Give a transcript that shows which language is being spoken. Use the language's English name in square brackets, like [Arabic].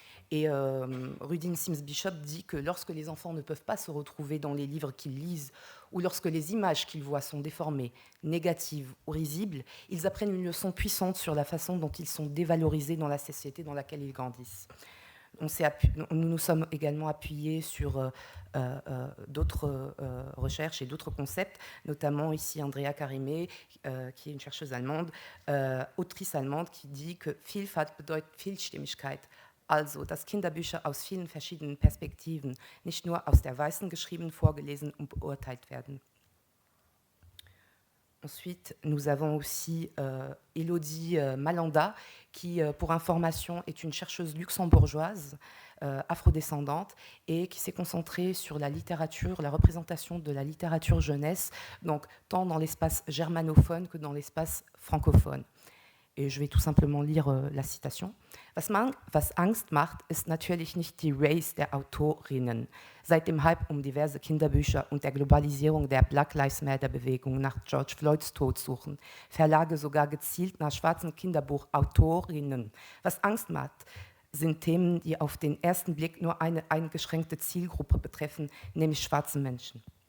[French] Et Rudine Sims Bishop dit que lorsque les enfants ne peuvent pas se retrouver dans les livres qu'ils lisent, ou lorsque les images qu'ils voient sont déformées, négatives ou risibles, ils apprennent une leçon puissante sur la façon dont ils sont dévalorisés dans la société dans laquelle ils grandissent. Nous nous sommes également appuyés sur d'autres recherches et d'autres concepts, notamment ici Andrea Karimé, qui est une chercheuse allemande, autrice allemande, qui dit que [German] Vielfalt bedeutet Vielstimmigkeit. Also, dass Kinderbücher aus vielen verschiedenen Perspektiven, nicht nur aus der Weißen geschrieben, vorgelesen und beurteilt werden. [French] Ensuite, nous avons aussi Elodie Malanda, qui, pour information, est une chercheuse luxembourgeoise, afrodescendante, et qui s'est concentrée sur la littérature, la représentation de la littérature jeunesse, donc tant dans l'espace germanophone que dans l'espace francophone. Et je vais tout simplement lire la citation. [German] Was Angst macht, ist natürlich nicht die Race der Autorinnen. Seit dem Hype diverse Kinderbücher und der Globalisierung der Black Lives Matter-Bewegung nach George Floyds Tod suchen Verlage sogar gezielt nach schwarzen Kinderbuchautorinnen. Was Angst macht, sind Themen, die auf den ersten Blick nur eine eingeschränkte Zielgruppe betreffen, nämlich schwarze Menschen.